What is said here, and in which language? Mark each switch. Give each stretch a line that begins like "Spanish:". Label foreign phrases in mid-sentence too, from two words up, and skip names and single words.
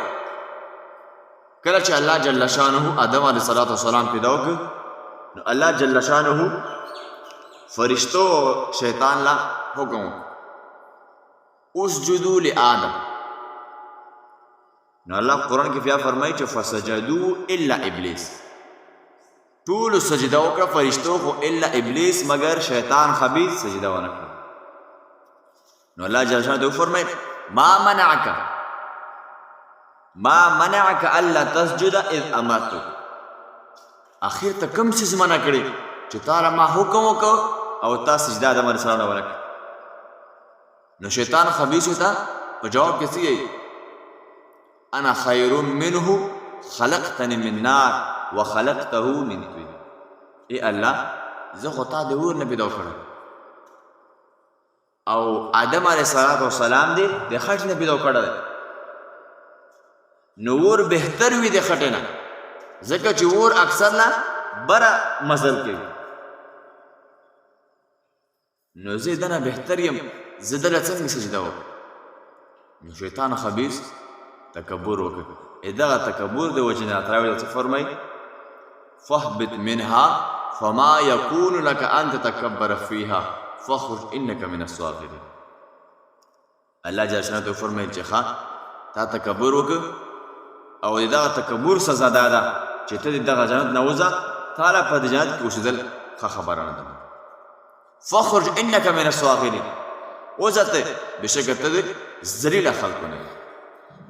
Pashto: کله چې الله
Arabic: جل شانه
Pashto: آدم
Arabic: علیه الصلاة والسلام
Pashto: پیدا وکړ نو الله
Arabic: جل شانه
Pashto: فرشتو شیطان لا حکم
Arabic: اسجدوا لآدم.
Pashto: نو الله قرآن کې بیا فرمایي چې
Arabic: فسجدوا الا ابلیس،
Pashto: ټولو سجده وکړه فرشتو خو
Arabic: الا ابلیس
Pashto: مگر شیطان خبیث سجده ونه کړه. نو الله
Arabic: جل شانه
Pashto: فرمایي
Arabic: ما منعك الا تسجد اذ امرتك،
Pashto: اخر ته کوم څیز منع کړي چې تا ما حکم وکړ او تا سجده آدم
Arabic: علیه السلام
Pashto: ونه کړه. نو شیطان خبیث ته په جواب کې څه وایي؟
Arabic: انا خیر منه خلقتنی من نار وخلقته من طین.
Pashto: ای الله زه خو تا د اور نه پیدا کړم او آدم
Arabic: علیه السلام
Pashto: دی د خټ نه پیدا کړی. نو اور بهتر وي د خټې نه، ځکه چې اور اکثر نه بره مزل کوي. نو زه دنه بهتر یم، زه دله څنګه سجده وکړم؟ نو شیطان خبیث تکبر وکړ. دغه تکبر د وجې نه تراوی څه فرمایي
Arabic: فاهبط منها فما یکون لك ان تتکبر فیها فاخرج انک من الصاغرین.
Pashto: الله
Arabic: جل شانه
Pashto: فرمایي چې ښه تا تکبر وکړ او دغه تکبر سزا دا ده چې ته دغه جنت نه وځه، تعالی په دې جنت کې اوسېدل ښه خبره نه ده.
Arabic: فاخرج انک من الصاغرین،
Pashto: وځه ته بېشکه ته د ذلیله خلکو نه.